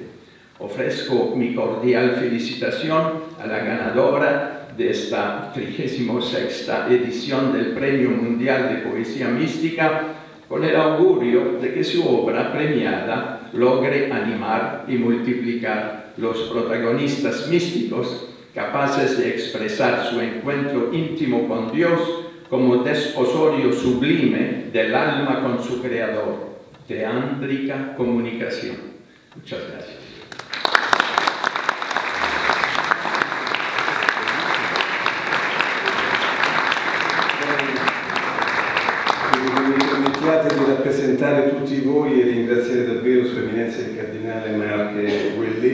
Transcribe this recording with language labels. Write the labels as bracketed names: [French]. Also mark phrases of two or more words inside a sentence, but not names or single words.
[Spanish] Ofrezco mi cordial felicitación a la ganadora de esta 36ª edición del Premio Mundial de Poesía Mística, con el augurio de que su obra premiada logre animar y multiplicar los protagonistas místicos capaces de expresar su encuentro íntimo con Dios como desposorio sublime del alma con su Creador. Teántrica comunicación. Muchas gracias. [Italian] Di rappresentare tutti voi e ringraziare davvero Sua Eminenza il Cardinale Marche Ouellet